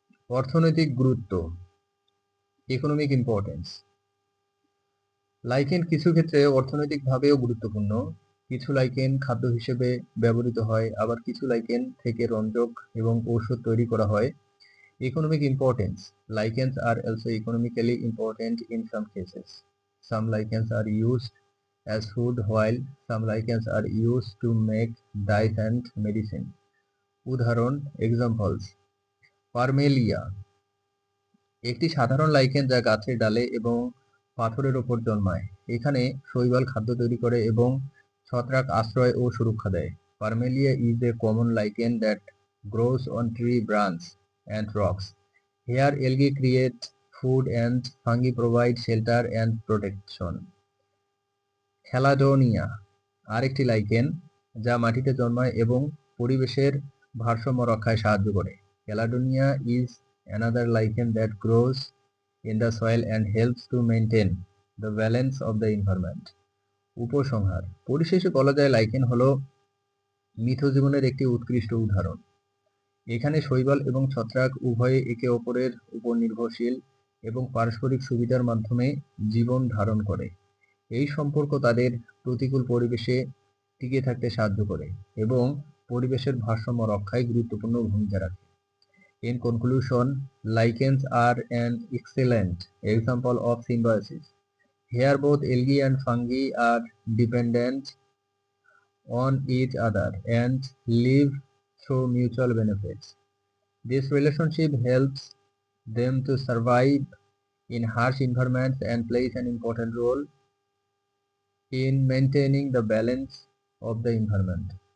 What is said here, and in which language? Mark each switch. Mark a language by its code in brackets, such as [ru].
[bn] অর্থনৈতিক গুরুত্ব, [en] Economic importance. [bn] Lichen কিছু ক্ষেত্রে অর্থনৈতিকভাবেও গুরুত্বপূর্ণ। কিছু লাইকেন খাদ্য হিসেবে ব্যবহৃত হয়, আবার কিছু লাইকেন থেকে রঞ্জক এবং ঔষধ তৈরি করা হয়। [en] Economic importance. Lichens are also economically important in some cases. Some lichens are used as food, while some lichens are used to make dyes and medicine. [bn] উদাহরণ, [en] examples. [bn] পারমেলিয়া একটি সাধারণ লাইকেন যা গাছের ডালে এবং পাথরের ওপর জন্মায়। এখানে শৈবাল খাদ্য তৈরি করে এবং ছত্রাক আশ্রয় ও সুরক্ষা দেয়। [en] Parmelia is a common lichen that grows on tree branches and rocks. Here algae create food and fungi provide shelter and protection. [bn] খেলাডোনিয়া আরেকটি লাইকেন যা মাটিতে জন্মায় এবং পরিবেশের ভারসাম্য রক্ষায় সাহায্য করে। [en] Cladonia is another lichen that grows in the soil and helps to maintain the balance of the environment. [bn] উপসংহার, পরিশেষে বলা যায় লাইকেন হলো মিথজীবনের একটি উৎকৃষ্ট উদাহরণ। এখানে শৈবাল এবং ছত্রাক উভয়ে একে অপরের উপর নির্ভরশীল এবং পারস্পরিক সুবিধার মাধ্যমে জীবন ধারণ করে। এই সম্পর্ক তাদের প্রতিকূল পরিবেশে টিকে থাকতে সাহায্য করে এবং পরিবেশের ভারসাম্য রক্ষায় গুরুত্বপূর্ণ ভূমিকা রাখে। [en] In conclusion, lichens are an excellent example of symbiosis. Here both algae and fungi are dependent on each other and live through mutual benefits. This relationship helps them to survive in harsh environments and plays an important role in maintaining the balance of the environment.